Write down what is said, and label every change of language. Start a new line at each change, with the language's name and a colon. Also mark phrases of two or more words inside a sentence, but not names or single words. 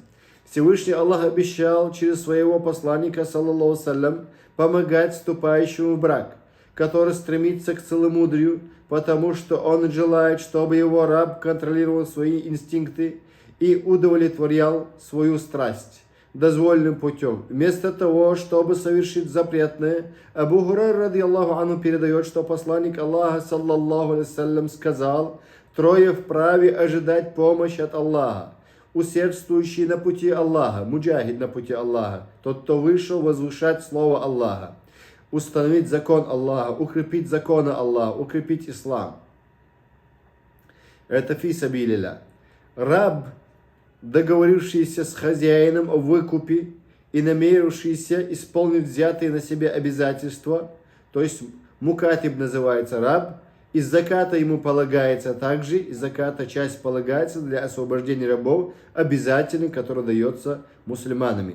Russian: Всевышний Аллах обещал через своего посланника,
Arabic: صلى الله سلم,
Russian: помогать вступающему в брак, который стремится к целомудрию, потому что он желает, чтобы его раб контролировал свои инстинкты и удовлетворял свою страсть дозволенным путем, вместо того, чтобы совершить запретное. Абу Хурайра
Arabic: رضي الله عنه
Russian: передает, что посланник Аллаха,
Arabic: صلى الله عليه سلم,
Russian: сказал: трое вправе ожидать помощи от Аллаха: усердствующий на пути Аллаха, муджахид на пути Аллаха, тот, кто вышел возвышать слово Аллаха, установить закон Аллаха, укрепить законы Аллаха, укрепить ислам.
Arabic: Это في سبيل الله.
Russian: Раб, договорившийся с хозяином о выкупе и намерившийся исполнить взятые на себя обязательства, то есть мукатиб называется раб, из заката ему полагается также, из заката часть полагается для освобождения рабов, обязательный, который дается мусульманами.